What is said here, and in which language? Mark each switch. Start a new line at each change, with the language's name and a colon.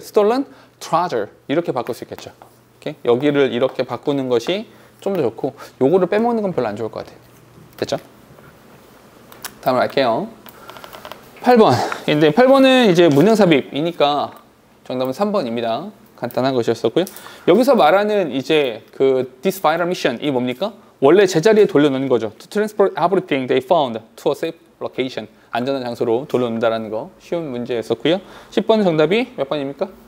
English: stolen treasure
Korean: 이렇게 바꿀 수 있겠죠. 오케이? 여기를 이렇게 바꾸는 것이 좀 더 좋고 요거를 빼먹는 건 별로 안 좋을 것 같아요. 됐죠? 다음으로 갈게요. 8번. 근데 8번은 이제 문형삽입이니까 정답은 3번입니다. 간단한 것이었었고요. 여기서 말하는 이제 그
English: this vital mission
Korean: 이 뭡니까? 원래 제자리에 돌려놓는 거죠.
English: To transport everything they found to a safe location.
Korean: 안전한 장소로 돌려놓는다라는 거 쉬운 문제였었고요. 10번 정답이 몇 번입니까?